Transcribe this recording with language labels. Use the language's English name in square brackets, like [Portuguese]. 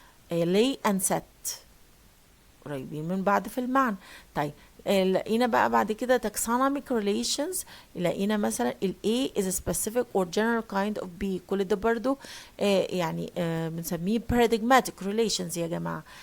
[Arabic] lay and set قريبين من بعض في المعنى. طيب لقينا بقى بعد كده taxonomic relations. لقينا مثلا [English] ال A is a specific or general kind of B. [Arabic] كل ده برضو يعني بنسميه paradigmatic relations يا جماعة.